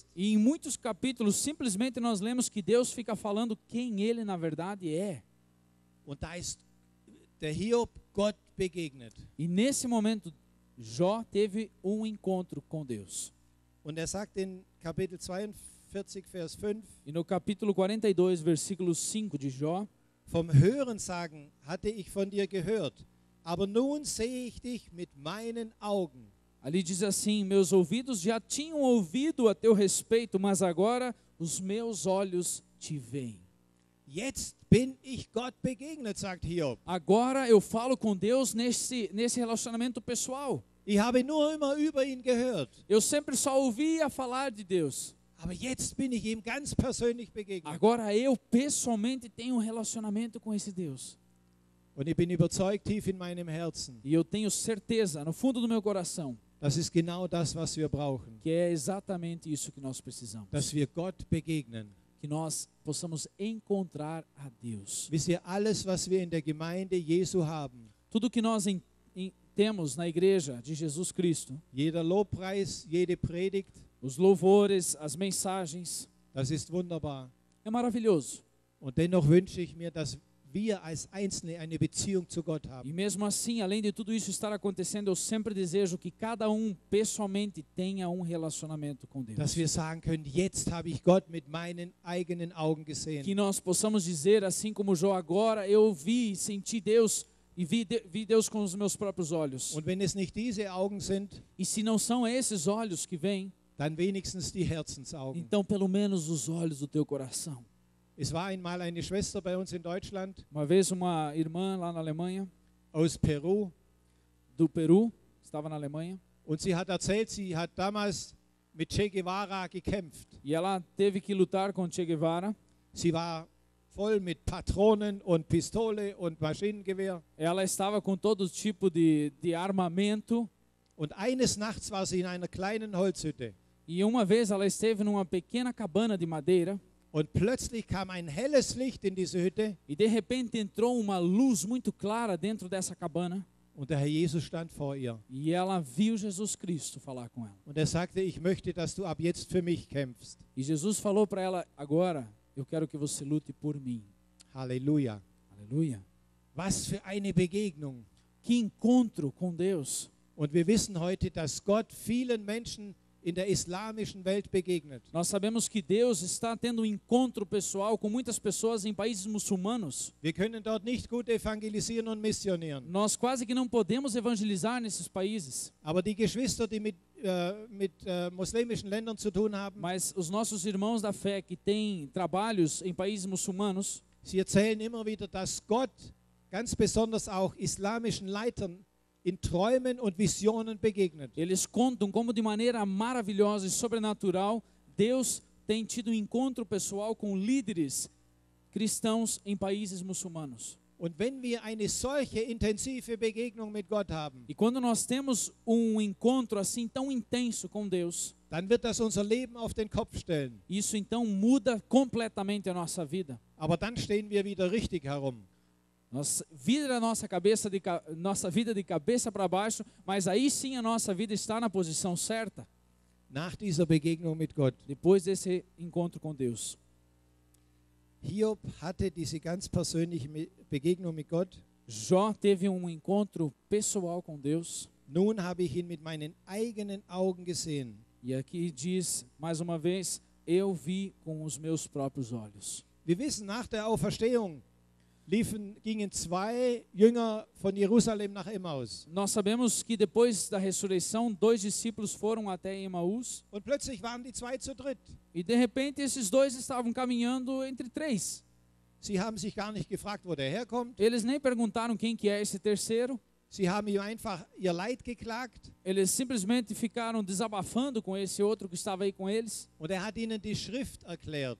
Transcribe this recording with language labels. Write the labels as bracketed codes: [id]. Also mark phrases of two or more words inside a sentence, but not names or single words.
[pt] E em muitos capítulos, simplesmente nós lemos que Deus fica falando quem Ele na verdade é. [de] Und da ist der Hiob Gott begegnet. [pt] E nesse momento, Jó teve um encontro com Deus. [de] Und er sagt in Kapitel 42, Vers 5, [pt] E no capítulo 42, versículo 5 de Jó, [de] vom Hörensagen hatte ich von dir gehört, aber nun sehe ich dich mit meinen Augen. [pt] ali diz assim: meus ouvidos já tinham ouvido a teu respeito, mas agora os meus olhos te veem. [de] Jetzt bin ich Gott begegnet, sagt Hiob. [pt] Agora eu falo com Deus nesse relacionamento pessoal. [de] Ich habe nur immer über ihn gehört, [pt] Eu sempre só ouvia falar de Deus. [de] aber jetzt bin ich ihm ganz persönlich begegnet. [pt] Agora eu pessoalmente tenho um relacionamento com esse Deus. [de] Und ich bin überzeugt tief in meinem Herzen, [pt] E eu tenho certeza, no fundo do meu coração, [de] das ist genau das, was wir brauchen, [pt] que é exatamente isso que nós precisamos. [de] dass wir Gott begegnen. [pt] Que nós possamos encontrar a Deus. [de] Wisst ihr, alles, was wir in der Gemeinde Jesu haben, [pt] Tudo que nós temos na igreja de Jesus Cristo, [de] jeder Lobpreis, jede Predigt, [pt] os louvores, as mensagens, [de] das ist wunderbar. [pt] é maravilhoso. [de] Und dennoch wünsche ich mir, dass wir als Einzelne eine Beziehung zu Gott [pt] E [de] haben. [pt] mesmo assim, além de tudo isso estar acontecendo, eu sempre desejo que cada um pessoalmente tenha um relacionamento com Deus. [de] Dass wir sagen können, jetzt habe ich Gott mit meinen eigenen Augen [pt] Que [de] gesehen. [pt] nós possamos dizer, assim como Jó, agora eu vi e senti Deus e vi Deus com os meus próprios olhos. [de] Und wenn es nicht diese Augen sind, [pt] E se não são esses olhos que vêm, [de] dann wenigstens die Herzensaugen. [pt] então pelo menos os olhos do teu coração. [de] Es war einmal eine Schwester bei uns in Deutschland [pt] Uma vez uma irmã lá na Alemanha, [de] aus Peru [pt] do Peru, estava na Alemanha, [de] und sie hat erzählt, sie hat damals mit Che Guevara gekämpft. [pt] e ela teve que lutar com Che Guevara. [de] Sie war voll mit Patronen und Pistole und Maschinengewehr. [pt] Ela estava com todo tipo de armamento, [de] Und eines Nachts war sie in einer kleinen Holzhütte. [pt] e uma vez ela esteve numa pequena cabana de madeira, [de] Und plötzlich kam ein helles Licht in diese Hütte [pt] e de repente entrou uma luz muito clara dentro dessa cabana, [de] und der Herr Jesus stand vor ihr. [pt] e ela viu Jesus Cristo falar com ela. [de] Und er sagte, ich möchte, dass du ab jetzt für mich kämpfst. [pt] E Jesus falou para ela: agora eu quero que você lute por mim. [de] Halleluja. [pt] Aleluia. [de] Was für eine Begegnung. [pt] Que encontro com Deus. [de] Und wir wissen heute, dass Gott vielen Menschen in der islamischen Welt begegnet. [pt] Nós sabemos que Deus está tendo um encontro pessoal com muitas pessoas em países muçulmanos. [de] Wir können dort nicht gut evangelisieren und missionieren. [pt] Nós quase que não podemos evangelizar nesses países, [de] Aber die Geschwister, die mit muslimischen Ländern zu tun haben, [pt] mas os nossos irmãos da fé que têm trabalhos em países muçulmanos, [de] sie erzählen immer wieder, dass Gott ganz besonders auch islamischen Leitern in Träumen und Visionen begegnet. [pt] eles contam como de maneira maravilhosa e sobrenatural Deus tem tido um encontro pessoal com líderes cristãos em países muçulmanos. [de] Und wenn wir eine solche intensive Begegnung mit Gott haben, [pt] E quando nós temos um encontro assim tão intenso com Deus, [de] dann wird das unser Leben auf den Kopf stellen. [pt] isso então muda completamente a nossa vida. [de] Aber dann stehen wir wieder richtig herum. [pt] Nós vira a nossa vida de cabeça para baixo, mas aí sim a nossa vida está na posição certa, [de] Nach dieser Begegnung mit Gott. [pt] depois desse encontro com Deus. [de] Hiob hatte diese ganz persönliche Begegnung mit Gott. [pt] Jó teve um encontro pessoal com Deus. [de] Nun habe ich ihn mit meinen eigenen Augen gesehen. [pt] E aqui diz, mais uma vez, eu vi com os meus próprios olhos. [de] Wir wissen, nach der Auferstehung gingen zwei Jünger von Jerusalem nach Emmaus. [pt] Nós sabemos que depois da ressurreição, 2 discípulos foram até Emaús. [de] Und plötzlich waren die zwei zu dritt. [pt] E de repente esses 2 estavam caminhando entre 3. [de] Sie haben sich gar nicht gefragt, wo der herkommt. [pt] Eles nem perguntaram quem que é esse terceiro. [de] Sie haben ihm einfach ihr Leid geklagt. [pt] Eles simplesmente ficaram desabafando com esse outro que estava aí com eles. [de] Und er hat ihnen die Schrift erklärt.